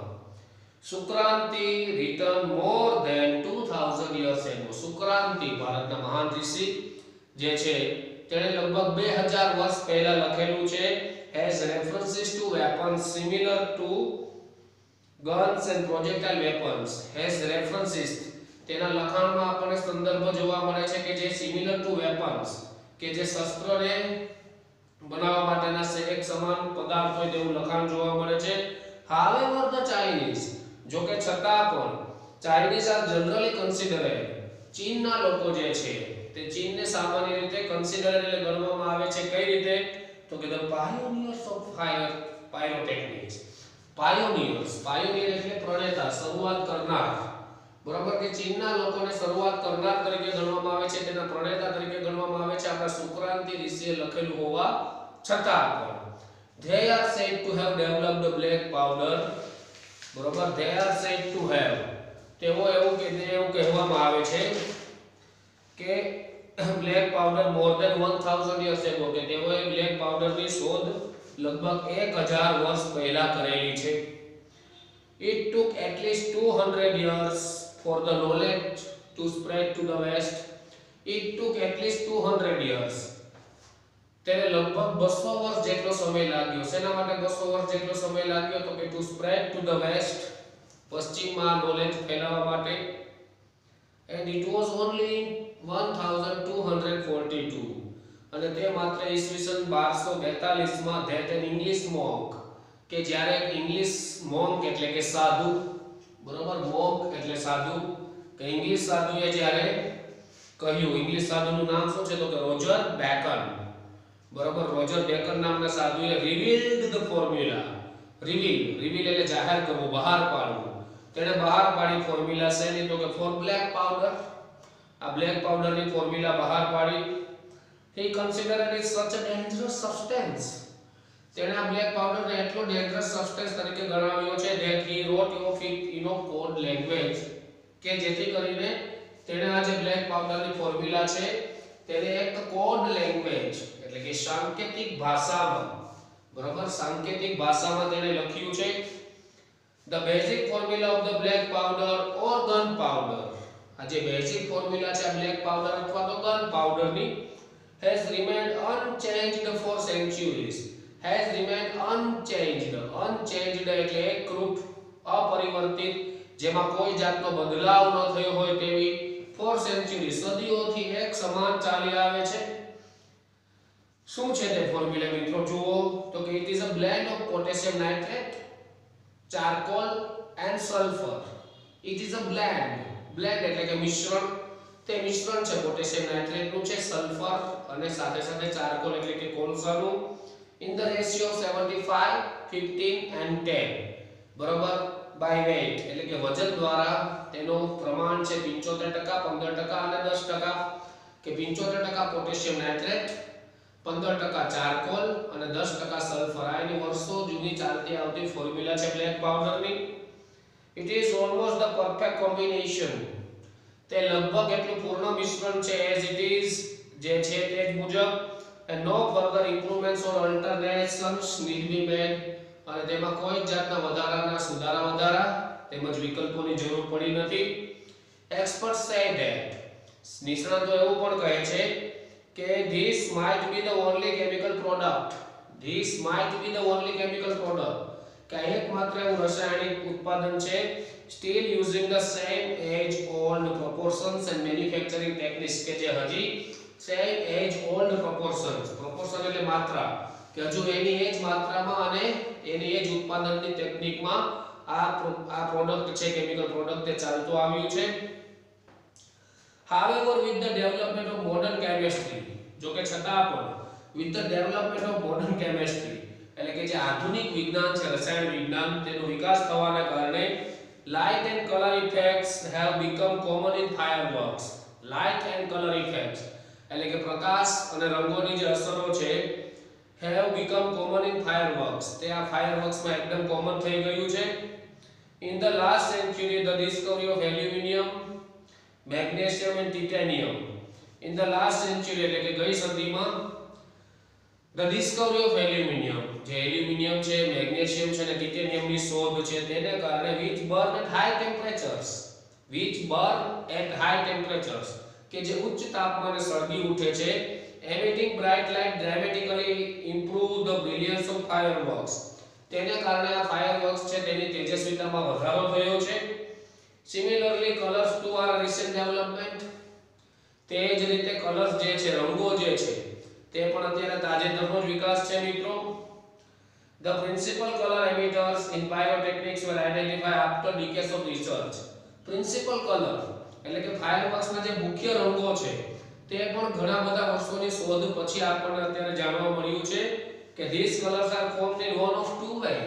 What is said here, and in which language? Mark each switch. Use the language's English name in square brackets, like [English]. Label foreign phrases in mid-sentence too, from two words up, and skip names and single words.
[English] શુક્રાંતિ written more than 2000 years ago, [Gujarati] શુક્રાંતિ ભારતના મહાન ઋષિ જે છે તેણે લગભગ 2000 વર્ષ પહેલા લખેલું છે. [English] Has references to weapons similar to guns and projectile weapons, has references, [Gujarati] તેના લખાણમાં આપણને સંદર્ભ જોવા મળે છે કે જે [English] similar to weapons, [Gujarati] કે જે શસ્ત્રને બનાવવા માટેના એક સમાન પદાર્થ હોય તેવું લખાણ જોવા મળે છે. [English] However the Chinese, [Gujarati] જો કે છતાં પણ [English] Chinese are generally considered, [Gujarati] ચીનના લોકો જે છે તે ચીનને સામાન્ય રીતે considered એટલે ગણવામાં આવે છે. કઈ રીતે તો કે [English] the pioneers of pyrotechnics, pioneers, pioneer [Gujarati] એટલે પ્રણેતા, શરૂઆત કરનાર, બરાબર, કે ચીનના લોકોને શરૂઆત કરનાર તરીકે ગણવામાં આવે છે, તેના પ્રણેતા તરીકે ગણવામાં આવે છે. આપણા શુક્રાંતિ ઋષિએ લખેલું હોવા છતાં પણ [English] they are said to have developed the black powder, બરાબર, they are said to have, [Gujarati] તેઓ એવું કહેવામાં આવે છે કે [English] black powder more than 1000 years ago, [Gujarati] કે તેઓએ [English] black powderની [Gujarati] શોધ લગભગ 1000 વર્ષ પહેલા કરેલી છે. [English] It took at least 200 years for the knowledge to spread to the west. It took at least 200 years, [Gujarati] તેને લગભગ 200 વર્ષ જેટલો સમય લાગ્યો. શેના માટે 200 વર્ષ જેટલો સમય લાગ્યો તો કે [English] to spread to the west, [Gujarati] પશ્ચિમમાં નોલેજ ફેલાવવા માટે. [English] And it was only 1242, [Gujarati] અને તે માત્ર ઈસવીસન 1242 માં [English] that an English monk, [Gujarati] કે જ્યારે એક [English] English monk [Gujarati] એટલે કે સાધુ, બરોબર, મોન્ક એટલે સાધુ, કે ઇંગ્લિશ સાધુએ જ્યારે કહ્યું, ઇંગ્લિશ સાધુનું નામ શું છે તો કે રોજર બેકન, બરોબર, રોજર બેકન નામના સાધુએ [English] revealed the formula, [Gujarati] reveal એટલે જાહેર કરવું, બહાર પાડવું, તેણે બહાર પાડી ફોર્મ્યુલા શેની તો કે [English] for black powder, [Gujarati] આ [English] black powderની formula [Gujarati] બહાર પાડી. [English] he considered it such a dangerous substance, [Gujarati] તેણે આ [English] black powderને [Gujarati] એટલો [English] dangerous substance [Gujarati] તરીકે ગણાવ્યો છે [English] that he wrote of it in a code language, [Gujarati] કે જેથી કરીને તેણે આ જે [English] black powderની formula [Gujarati] છે તેને એક [English] code language [Gujarati] એટલે કે સાંકેતિક ભાષામાં, બરાબર, સાંકેતિક ભાષામાં તેને લખ્યું છે. [English] The basic formula of the black powder or gun powder, [Gujarati] આ જે [English] basic formula [Gujarati] છે [English] black powder [Gujarati] અથવા તો [English] gun powderની, has remained unchanged for centuries. Has remained unchanged. [Gujarati] Unchanged એટલે એકરૂપ, અપરિવર્તિત, જેમાં કોઈ જાતનો બદલાવ ન થયો હોય તેવી, [English] for centuries [Gujarati] સદીઓથી એક સમાન ચાલી આવે છે. શું છે તે ફોર્મ્યુલા મિત્રો જુઓ તો કે [English] it is a blend of potassium nitrate, charcoal and sulfur. It is a blend. Blend [Gujarati] એટલે કે મિશ્રણ. તે મિશ્રણ છે [English] potassium nitrate [Gujarati] નું છે, સલ્ફર અને સાથે સાથે ચારકોલ એટલે કે કોલસાનું, [English] in the ratio of 75 15 and 10 [Gujarati] બરોબર [English] by weight [Gujarati] એટલે કે વજન દ્વારા તેનો પ્રમાણ છે 75% 15% અને 10% કે 75% [English] potassium nitrate, [Gujarati] 15% ચારકોલ અને 10% સલ્ફર. આ એની વર્ષો જૂની ચાલતી આવતી ફોર્મ્યુલા છે બ્લેક પાવડરની. [English] It is almost the perfect combination. [Gujarati] તે લગભગ એટલું પૂર્ણ મિશ્રણ છે [English] as it is [Gujarati] જે છે તે જ મુજબ, [English] and no further improvements or alterations need be made. [Gujarati] અને તેમાં કોઈ જાતના વધારાના સુધારા તેમજ વિકલ્પોની જરૂર પડી નથી. [English] Experts say that [Gujarati] નિષ્ણાતો એવું પણ કહે છે કે [English] this might be the only chemical product. This might be the only chemical product. [Gujarati] કે એકમાત્ર એવું રાસાયણિક ઉત્પાદન છે [English] still using the same age old proportions and manufacturing techniques [Gujarati] કે જે હજી [English] same age old proportions, [Gujarati] proportion એટલે માત્રા, કે હજુ એની એજ માત્રામાં અને એની એજ ઉત્પાદનની ટેકનિકમાં આ પ્રોડક્ટ છે [English] chemical product [Gujarati] તે ચાલતો આવ્યું છે. [English] However, with the development of modern chemistry, [Gujarati] જો કે છતાં પણ [English] with the development of modern chemistry [Gujarati] એટલે કે જે આધુનિક વિજ્ઞાન છે રસાયણ વિજ્ઞાન તેનો વિકાસ થવાના કારણે [English] light and color effects have become common in fireworks. Light and color effects [Gujarati] એટલે કે પ્રકાશ અને રંગોની જે અસરો છે [English] have become common in fireworks. [Gujarati] તે આ fireworks માં એકદમ કોમન થઈ ગયું છે. [English] In the last century the discovery of aluminum, magnesium and titanium. In the last century [Gujarati] એટલે કે ગઈ સદીમાં [English] the discovery of aluminum, [Gujarati] જે એલ્યુમિનિયમ છે, મેગ્નેશિયમ છે અને ટિટેનિયમની શોધ છે તેને કારણે [English] which burn at high temperatures, [Gujarati] કે જે ઉચ્ચ તાપમાને સળગી ઉઠે છે, [English] emitting bright light dramatically improve the brilliance of fireworks. [Gujarati] તેને કારણે આ fireworks છે તેની તેજસ્વીતામાં વધારો થયો છે. [English] Similarly colors too are a recent development. [Gujarati] તે જ રીતે કલર્સ જે છે રંગો જે છે તે પણ અત્યારે તાજેતરનો જ વિકાસ છે મિત્રો. [English] The principal color emitters in pyrotechnics were identified after decades of research. Principal color [Gujarati] એટલે કે ફાયરવર્ક્સ ના જે મુખ્ય રંગો છે તે પણ ઘણા બધા વર્ષોની શોધ પછી આપણને અત્યારે જાણવા મળ્યું છે કે [English] these colors are formed in one of two ways.